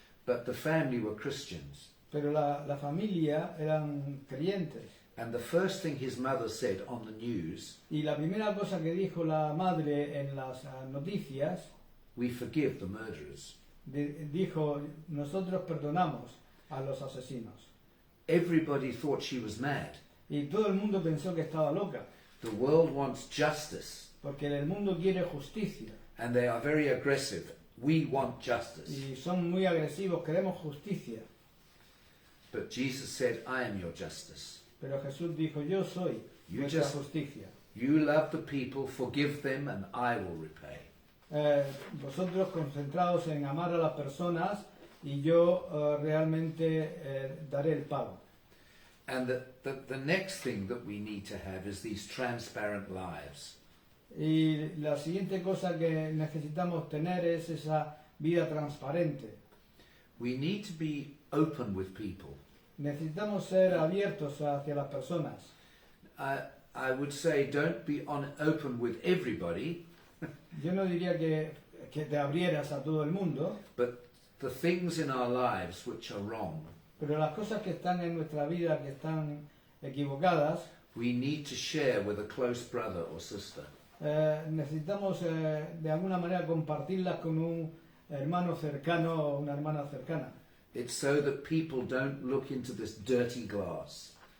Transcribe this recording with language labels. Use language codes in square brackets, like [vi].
[en] But the family were Christians. [es] Pero la familia eran creyentes. [en] And the first thing his mother said on the news, [es] Y la primera cosa que dijo la madre en las noticias, [en] we forgive the murderers. [es] dijo, nosotros perdonamos a los asesinos. [en] Everybody thought she was mad. [es] Y todo el mundo pensó que estaba loca, [en] The world wants justice, [es] porque el mundo quiere justicia. [en] and they are very aggressive. We want justice. [es] Y son muy agresivos, queremos justicia. [en] But Jesus said, I am your justice. [es] Pero Jesús dijo, yo soy [en] You [es] vuestra [en] just- [es] justicia. [en] You love the people, forgive them, and I will repay. [es] Vosotros concentrados en amar a las personas y yo realmente daré el pago. [en] And the next thing that we need to have is these transparent lives. [es] Y la siguiente cosa que necesitamos tener es esa vida transparente. [en] We need to be open with people. [es] Necesitamos ser abiertos hacia las personas. [en] I would say don't be open with everybody, [es] Yo no diría que te abrieras a todo el mundo, [en] but the things in our lives which are wrong, [es] pero las cosas que están en nuestra vida que están equivocadas, [en] we need to share with a close brother or sister. [es] necesitamos de alguna manera compartirlas con un hermano cercano o una hermana cercana. [en] It's so that people don't look into this dirty glass.